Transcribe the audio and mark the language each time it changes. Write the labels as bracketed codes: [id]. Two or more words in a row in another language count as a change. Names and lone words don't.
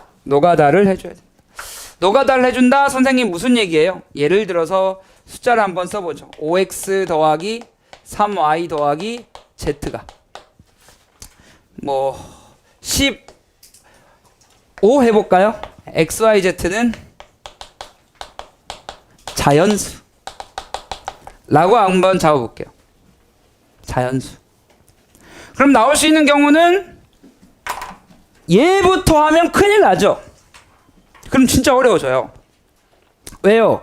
[ko] 노가다를 해줘야 돼요. 노가다를 해준다? 선생님 무슨 얘기예요? 예를 들어서 숫자를 한번 써보죠. 5x 더하기 3y 더하기 z가 뭐 15 해볼까요? x, y, z는 자연수 라고 한번 잡아볼게요. 자연수. 그럼 나올 수 있는 경우는 얘부터 하면 큰일 나죠. 그럼 진짜 어려워져요. 왜요?